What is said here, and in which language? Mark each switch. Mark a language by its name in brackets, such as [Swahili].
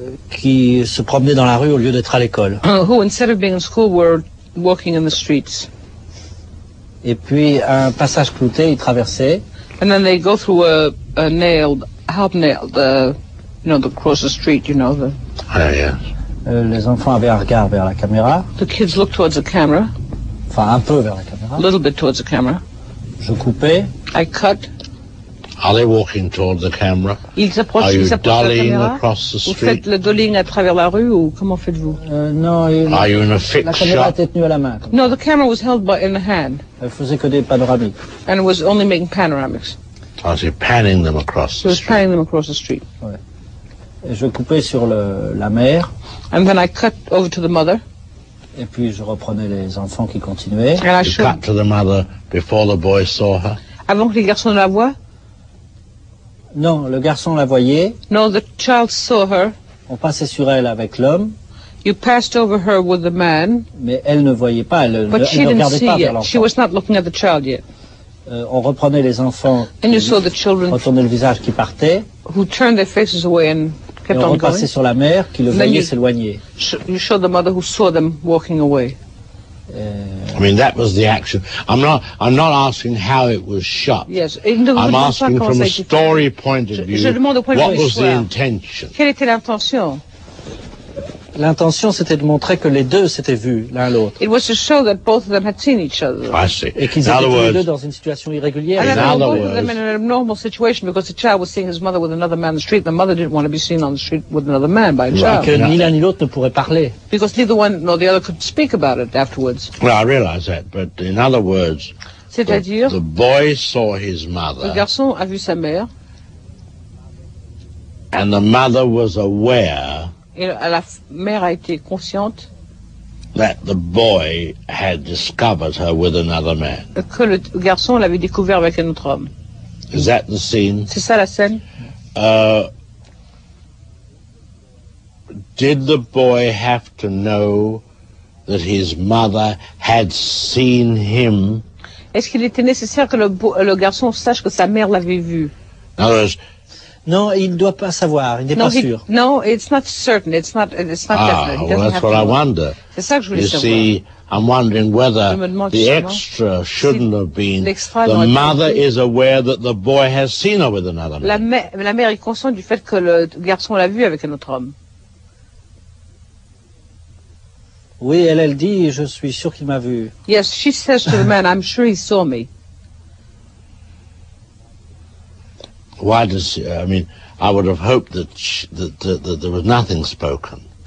[French] Qui se promenaient dans la rue au lieu d'être à l'école. [English] Who, instead of being in school, were walking in the streets. [French] Et puis, un passage clouté, ils traversaient. [English] And then they go through a half nailed, across the street, yes. [French] Les enfants avaient un regard vers la caméra. [English] The kids looked towards the camera. [French] Enfin, un peu vers la caméra. [English] A little bit towards the camera. [French] Je coupais. [English] I cut. Are they walking towards the camera? [French] Ils s'approchent de la caméra. Vous faites le dollying à travers la rue ou comment faites-vous? Non. [English] Are you in a fixed [French] la caméra était tenue à la main. [English] No, the camera was held in the hand. [French] Elle faisait que des panoramiques. [English] And it was only making panoramics. I was panning them across the street. Panning them across the street. [French] Ouais. Et je coupais sur la mère. [English] And then I cut over to the mother. [French] Et puis je reprenais les enfants qui continuaient. [English] And I cut to the mother before the boy saw her. [French] Avant que les garçons ne la voient? Non, le garçon la voyait. [English] No, the child saw her. [French] On passait sur elle avec l'homme. [English] You passed over her with the man. [French] Mais elle ne voyait pas, elle ne regardait pas vers l'enfant. [English] She was not looking at the child yet. [French] On reprenait les enfants. [English] And you saw the children [French] retournaient le visage qui partait. [English] Who turned their faces away and kept on going. [French] On repassait sur la mère qui le voyait s'éloigner. [English] You showed the mother who saw them walking away. I mean, that was the action. I'm not asking how it was shot. Yes. I'm asking from a story point of view, what was the intention? [French] Quelle était l'intention? L'intention, c'était de montrer que les deux s'étaient vus l'un l'autre. [English] It was to show that both of them had seen each other. I see. [French] Et qu'ils étaient tous les deux dans une situation irrégulière. [English] And both of them in an abnormal situation because the child was seeing his mother with another man on the street. The mother didn't want to be seen on the street with another man by a child. [French] Et que ni l'un ni l'autre ne pourrait parler. [English] Because neither one nor the other could speak about it afterwards. Well, I realize that, but in other words, [French] c'est-à-dire, [English] the boy saw his mother. [French] Le garçon a vu sa mère. [English] And the mother was aware. [French] Et la mère a été consciente [English] that the boy had discovered her with another man. [French] Que le garçon l'avait découvert avec un autre homme. [English] Is that the scene? [French] C'est ça la scène? [English] Did the boy have to know that his mother had seen him? [French] Est-ce qu'il était nécessaire que le garçon sache que sa mère l'avait vu? [English] In other words, [French] non, il ne doit pas savoir, il n'est pas sûr. [English] No, it's not certain, it's not definite. Well, that's what I wonder. [French] C'est ça que je voulais savoir. [English] You see, I'm wondering whether the extra shouldn't have been the mother is aware that the boy has seen her with another man. [French] La mère est consciente du fait que le garçon l'a vu avec un autre homme. Oui, elle dit, je suis sûr qu'il m'a vu. [English] Yes, she says to the man, I'm sure he saw me. Why does I mean? I would have hoped that there was nothing spoken.